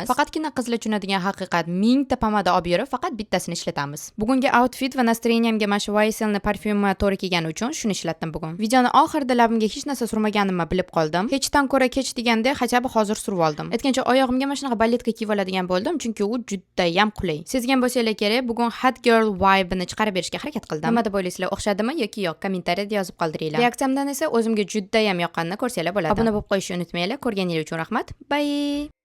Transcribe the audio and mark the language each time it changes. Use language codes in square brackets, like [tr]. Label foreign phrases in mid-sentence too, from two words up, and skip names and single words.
[uz] Faqatgina qizlar tushunadigan haqiqat, mingta pomada olib yurib, faqat bittasini ishlatamiz. Bugungi outfit va настроениямga mana shu YSLni parfyumi to'g'ri kelgani uchun shuni ishlatdim bugun. Videoni oxirida labimga hech narsa surmaganimni bilib qoldim. Hechdan ko'ra kech deganda hajaba hozir surib oldim. Aytgancha oyog'imga mana shunaqa balletka kiyib oladigan bo'ldim, chunki u juda ham qulay. Sezgan bo'lsanglar kerak, bugun [en] hot girl vibe- [uz] ni chiqarib berishga harakat qildim. Nima deb o'ylaysizlar, o'xshadimi yoki yo'q? Kommentariyada yozib qoldiringlar. Reaksiyamdan esa o'zimga juda ham yoqqanini ko'rsanglar bo'ladi. Obuna bo'lib qo'yishni unutmanglar. Ko'rganingiz uchun rahmat. Bye.